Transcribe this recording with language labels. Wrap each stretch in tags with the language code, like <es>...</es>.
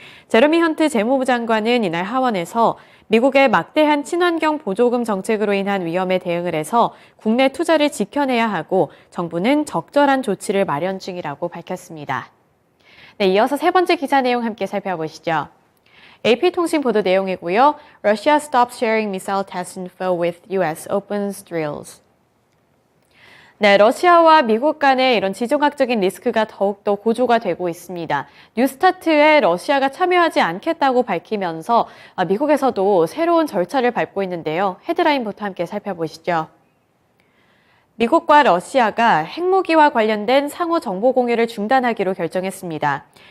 <ko>제러미 헌트 재무부 장관은 이날 하원에서 미국의 막대한 친환경 보조금 정책으로 인한 위험에 대응을 해서 국내 투자를 지켜내야 하고 정부는 적절한 조치를 마련 중이라고 밝혔습니다. 네, 이어서 세 번째 기사 내용 함께 살펴보시죠. AP통신 보도 내용이고요.</ko> <en>Russia stops sharing missile test info with US, opens drills.</en> <ko>네, 러시아와 미국 간의 이런 지정학적인 리스크가 더욱더 고조가 되고 있습니다. 뉴스타트에 러시아가 참여하지 않겠다고 밝히면서 미국에서도 새로운 절차를 밟고 있는데요. 헤드라인부터 함께 살펴보시죠. 미국과 러시아가 핵무기와 관련된 상호 정보 공유를 중단하기로 결정했습니다.</ko>